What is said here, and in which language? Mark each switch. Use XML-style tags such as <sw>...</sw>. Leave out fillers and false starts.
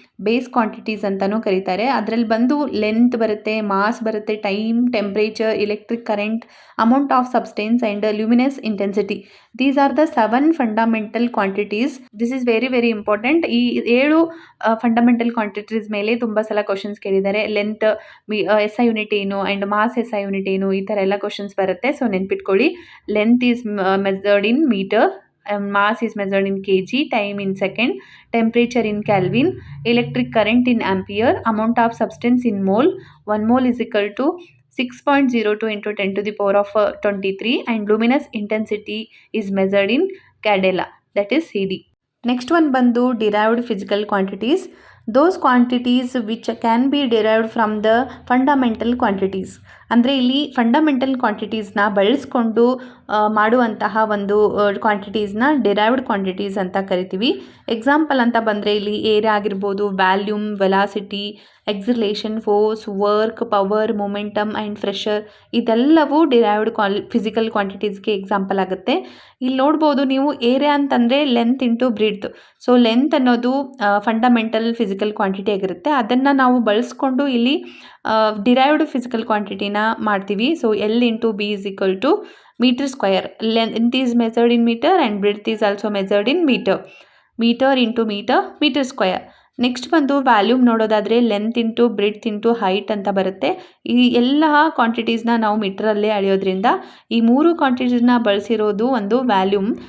<kn>Base quantities ಅಂತಲೂ ಕರೀತಾರೆ. ಅದರಲ್ಲಿ ಬಂದು ಲೆಂತ್ ಬರುತ್ತೆ, ಮಾಸ್ ಬರುತ್ತೆ, time, temperature, electric current, amount of substance and luminous intensity.</kn> <en>These are the 7 fundamental quantities. This is very very important.</en> <kn>ಈ 7 fundamental quantities ಮೇಲೆ ತುಂಬ ಸಲ ಕ್ವಶನ್ಸ್ ಕೇಳಿದ್ದಾರೆ. ಲೆಂತ್ SI ಯೂನಿಟ್ ಏನು ಆ್ಯಂಡ್ ಮಾಸ್ SI ಯೂನಿಟ್ ಏನು, ಈ ಥರ ಎಲ್ಲ ಕ್ವಶನ್ಸ್ ಬರುತ್ತೆ. ಸೊ ನೆನ್ಪಿಟ್ಕೊಳ್ಳಿ.</kn> <en>Length is measured in metre, mass is measured in kg, time in second, temperature in Kelvin, electric current in ampere, amount of substance in mole. 1 mole is equal to 6.02 into 10 to the power of 23, and luminous intensity is measured in candela, that is CD. Next one</en> <kn>bandu</kn> <en>derived physical quantities. Those quantities which can be derived from the fundamental quantities.</en> <kn>ಅಂದರೆ ಇಲ್ಲಿ fundamental ಕ್ವಾಂಟಿಟೀಸ್ನ ಬಳಸ್ಕೊಂಡು ಮಾಡುವಂತಹ ಒಂದು ಕ್ವಾಂಟಿಟೀಸ್ನ derived quantities ಅಂತ ಕರಿತೀವಿ. Example ಅಂತ ಬಂದರೆ ಇಲ್ಲಿ ಏರಿಯಾ ಆಗಿರ್ಬೋದು, volume, velocity, ಎಕ್ಸಿಲೇಷನ್, force, work, power, momentum and pressure, ಇದೆಲ್ಲವೂ ಡಿರೈವ್ಡ್ ಫಿಸಿಕಲ್ ಕ್ವಾಂಟಿಟೀಸ್ಗೆ ಎಕ್ಸಾಂಪಲ್ ಆಗುತ್ತೆ. ಇಲ್ಲಿ ನೋಡ್ಬೋದು ನೀವು, ಏರಿಯಾ ಅಂತಂದರೆ ಲೆಂತ್ ಇಂಟು ಬ್ರಿಡ್ತ್. ಸೊ ಲೆಂತ್ ಅನ್ನೋದು ಫಂಡಮೆಂಟಲ್ ಫಿಸಿಕಲ್ ಕ್ವಾಂಟಿಟಿ ಆಗಿರುತ್ತೆ. ಅದನ್ನು ನಾವು ಬಳಸ್ಕೊಂಡು ಇಲ್ಲಿ ಡಿರೈವ್ಡ್ ಫಿಸಿಕಲ್ ಕ್ವಾಂಟಿಟಿನ ಮಾಡ್ತೀವಿ.</kn> <en>So L into B is equal to metre square. Length is measured in metre and breadth is also measured in metre. Metre into metre, metre square. Next</en> <kn>ಬಂದು volume ನೋಡೋದಾದರೆ</kn> <en>Length into breadth into height ಅಂತ ಬರುತ್ತೆ.</en> <kn>ಈ ಎಲ್ಲ ಕ್ವಾಂಟಿಟೀಸ್ನ ನಾವು ಮೀಟ್ರಲ್ಲೇ ಅಳೆಯೋದ್ರಿಂದ ಈ 3 ಕ್ವಾಂಟಿಟೀಸ್ನ ಬಳಸಿರೋದು ಒಂದು volume.</kn>